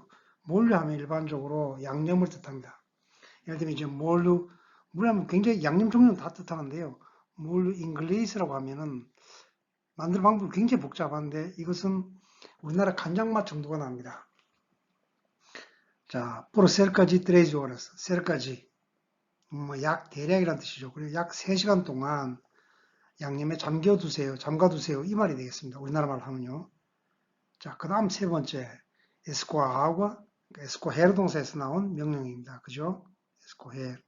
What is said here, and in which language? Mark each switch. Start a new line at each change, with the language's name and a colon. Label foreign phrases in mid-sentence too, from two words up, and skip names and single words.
Korean: 몰류 하면 일반적으로 양념을 뜻합니다. 예를 들면 이제 몰류, 물하면 굉장히 양념 종류는 다 뜻하는데요. 몰류 잉글리스라고 하면은 만드는 방법이 굉장히 복잡한데 이것은 우리나라 간장맛 정도가 납니다. 자,
Spanish: por cerca지 3 horas,
Korean: cerca지 뭐 약 대략이라는 뜻이죠. 그리고 약 3시간 동안 양념에 잠가두세요. 이 말이 되겠습니다. 우리나라 말로 하면요. 자, 그 다음 세 번째
Spanish: escoagua, escoger
Korean: 동사에서 나온 명령입니다. 그죠? escoger.